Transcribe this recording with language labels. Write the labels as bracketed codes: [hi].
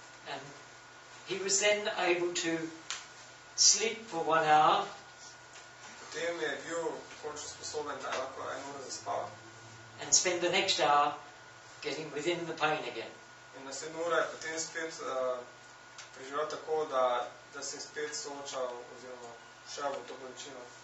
[en] And he was then able to sleep for 1 hour [sl] Potem je bil končno sposoben, da je lahko 1 uro zaspal. [en] and spend the next hour getting within the pain again. [sl] In naslednjo uro je potem spet preživel tako, da se je spet soočal oziroma šel v to bolečino.